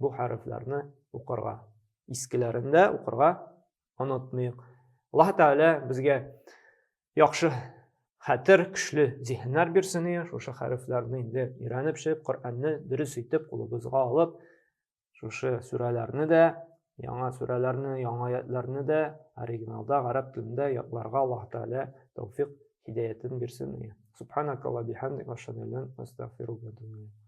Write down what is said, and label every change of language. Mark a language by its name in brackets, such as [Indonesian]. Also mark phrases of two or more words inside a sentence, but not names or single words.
[Uzbek] harflarni o'qirga eskilarida o'qirga unutmaylik [Arabic] الله تعالى [Uzbek] bizga yaxshi xatir kuchli zehnlar bersin o'sha harflarni endi o'rganib chiqib Qur'onni durust etib qo'limizga olib o'sha suralarni da yangi suralarni yangi oyatlarni da originalda arab tilida yodlarga [Arabic] الله تعالى [Uzbek] tavfiq hidoyatini bersin [Arabic] سبحانك اللهم بحمدك أشهد أن لا إله إلا أنت أستغفرك وأتوب إليك